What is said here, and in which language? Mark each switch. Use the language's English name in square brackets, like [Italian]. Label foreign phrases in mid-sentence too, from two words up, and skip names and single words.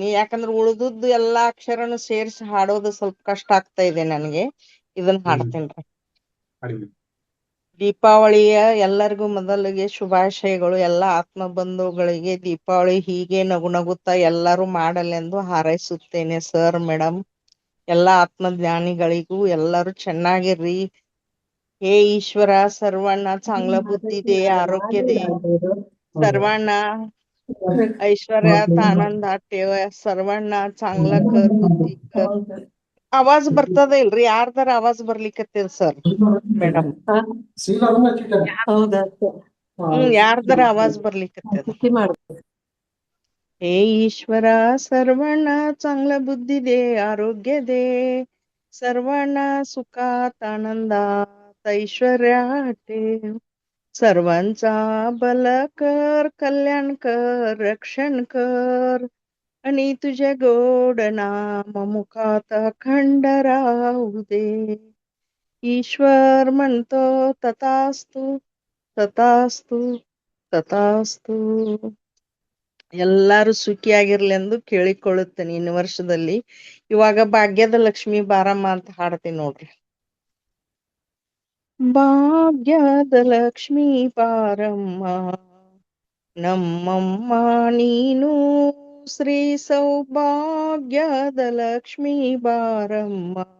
[Kannada] ಯಾಕಂದ್ರೆ ಉಳ್ದದ್ದು ಎಲ್ಲಾ ಅಕ್ಷರನು ಸೇರಿಸಿ ಹಾಡೋದು ಸ್ವಲ್ಪ ಕಷ್ಟ ಆಗ್ತಾ ಇದೆ ನನ್ಗೆ. ಇದನ್ನ ಹಾಡ್ತೀನ್ರಿ. ದೀಪಾವಳಿಯ ಎಲ್ಲರಿಗೂ ಮೊದಲಿಗೆ ಶುಭಾಶಯಗಳು. ಎಲ್ಲ ಆತ್ಮ ಬಂಧುಗಳಿಗೆ ದೀಪಾವಳಿ ಹೀಗೆ ನಗು ನಗುತ್ತಾ ಎಲ್ಲರೂ ಮಾಡಲೆಂದು ಹಾರೈಸುತ್ತೇನೆ [English] sir madam. [Kannada] ಎಲ್ಲ ಆತ್ಮಜ್ಞಾನಿಗಳಿಗೂ ಎಲ್ಲರೂ ಚೆನ್ನಾಗಿರ್ರಿ. [Marathi] हे ईश्वरा सर्वांना चांगलं बुद्धी दे, आरोग्य दे. सर्वांना ऐश्वर्यात आनंदात ठेव. सर्वांना चांगलं कर, बुद्धी कर. [Kannada] आवाज ಬರ್ತದ ಇಲ್ರಿ? ಯಾರ್ದಾರ ಆವಾಜ್ ಬರ್ಲಿಕತ್ತದ [English] sir madam? [Kannada] ಯಾರ್ದಾರ आवाज ಬರ್ಲಿಕತ್ತದ? [Marathi] हे ईश्वरा सर्वांना चांगलं बुद्धी दे, आरोग्य दे. सर्वांना सुखात आनंदात ऐश्वर्यात ठेव. सर्वांचा भल कर, कल्याण कर, रक्षण कर. आणि तुझ्या गोड नाम मुखात अखंड राहू दे. ईश्वर म्हणतो तथास्तु, तथास्तु, तथास्तु. [Kannada] ಎಲ್ಲಾರು ಸುಖಿಯಾಗಿರ್ಲೆಂದು ಕೇಳಿಕೊಳ್ಳುತ್ತೇನೆ ಇನ್ನು ವರ್ಷದಲ್ಲಿ. ಇವಾಗ ಭಾಗ್ಯದ ಲಕ್ಷ್ಮಿ ಬಾರಮ್ಮ ಅಂತ ಹಾಡ್ತೀನಿ ನೋಡ್ರಿ. ಭಾಗ್ಯದ ಲಕ್ಷ್ಮಿ ಬಾರಮ್ಮ ನಮ್ಮಮ್ಮ ನೀನು, ಶ್ರೀ ಸೌಭಾಗ್ಯದ ಲಕ್ಷ್ಮಿ ಬಾರಮ್ಮ.